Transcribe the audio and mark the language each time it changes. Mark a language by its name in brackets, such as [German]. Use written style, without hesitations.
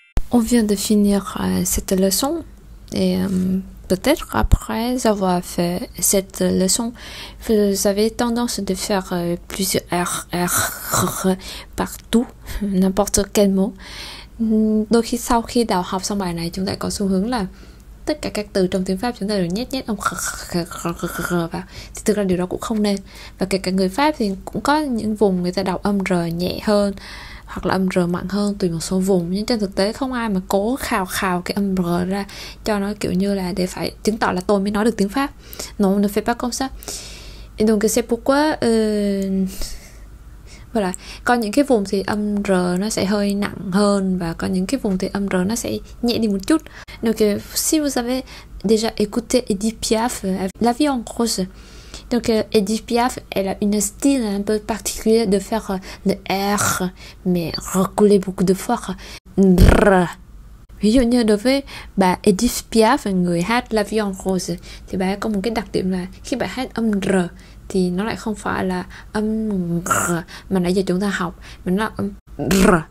[French] On vient de finir cette leçon et peut-être après avoir fait cette leçon, vous avez tendance de faire plusieurs R partout, n'importe quel mot. [Vietnamese] Đôi khi sau khi đào học xong bài này, chúng ta có xu hướng là tất cả các từ trong tiếng Pháp chúng ta đều nhét âm vào, thì thực ra điều đó cũng không nên. Và kể cả người Pháp thì cũng có những vùng người ta đọc âm R nhẹ hơn hoặc là âm R mạnh hơn tùy một số vùng, nhưng trên thực tế không ai mà cố khào cái âm R ra cho nó kiểu như là để phải chứng tỏ là tôi mới nói được tiếng Pháp. [French] Non, ne fait pas comme ça. Et donc c'est pourquoi voilà, [Vietnamese] có những cái vùng thì âm R nó sẽ hơi nặng hơn và có những cái vùng thì âm R nó sẽ nhẹ đi một chút. [French] Donc si vous avez déjà écouté Edith Piaf avec La vie en rose. Donc Edith Piaf, elle a une style un peu particulier de faire le R mais recoller beaucoup de fois. [Vietnamese] Ví dụ như đối với bà Edith Piaf, người hát La vie en rose, thì bà có một cái đặc điểm là khi bà hát âm R thì nó lại không phải là âm R mà nãy giờ chúng ta học, mà nó là âm R.